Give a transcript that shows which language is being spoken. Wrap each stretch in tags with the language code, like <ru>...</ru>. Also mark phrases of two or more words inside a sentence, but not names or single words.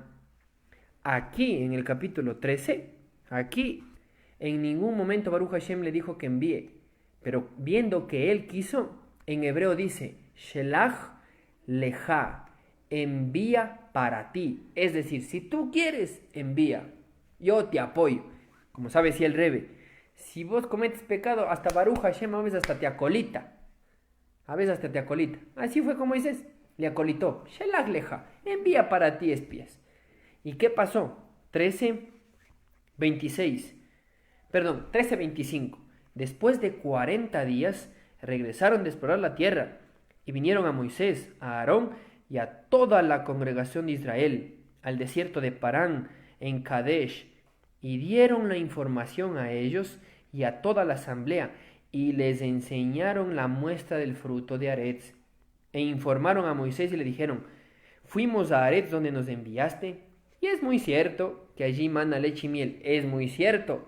<es>Aquí en el capítulo 13, aquí en ningún momento</es> <he>ברוך השם</he> <es>le dijo que envíe, pero viendo que él quiso, en hebreo dice</es> <he>שלח לך,</he> <es>envía para ti. Es decir, si tú quieres, envía, yo te apoyo. Como sabe si el Rebe, si vos cometes pecado, hasta</es> <he>ברוך השם</he> <es>a veces hasta te acolita. A veces hasta te acolita. Así fue como Moisés le acolitó.</es> <he>שלח לך,</he> <es>envía para ti espías. ¿Y qué pasó? 13:25. Después de 40 días regresaron de explorar la tierra y vinieron a Moisés, a Aarón y a toda la congregación de Israel al desierto de Parán en Kadesh y dieron la información a ellos y a toda la asamblea y les enseñaron la muestra del fruto de Aretz e informaron a Moisés y le dijeron, fuimos a Aretz donde nos enviaste y es muy cierto que allí mana leche y miel, es muy cierto.</es>